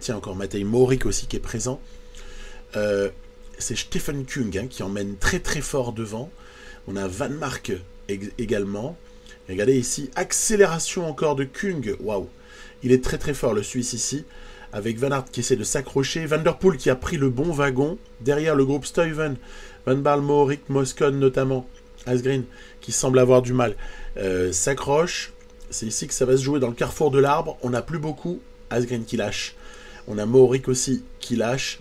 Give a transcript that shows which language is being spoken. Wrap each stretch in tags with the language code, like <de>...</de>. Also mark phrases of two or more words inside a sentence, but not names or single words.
<fr>Tiens, encore Matej Mohoric aussi qui est présent. C'est Stefan Kung, hein, qui emmène très très fort devant. On a Van Mark également. Et regardez ici, accélération encore de Kung. Waouh, il est très très fort le Suisse ici. Avec Van Aert qui essaie de s'accrocher. Van der Poel qui a pris le bon wagon. Derrière le groupe Stuyven, Van Baarle, Mohoric, Moscon notamment. Asgreen qui semble avoir du mal. S'accroche. C'est ici que ça va se jouer dans le carrefour de l'arbre. On n'a plus beaucoup. Asgreen qui lâche. On a Mohoric aussi qui lâche.</fr>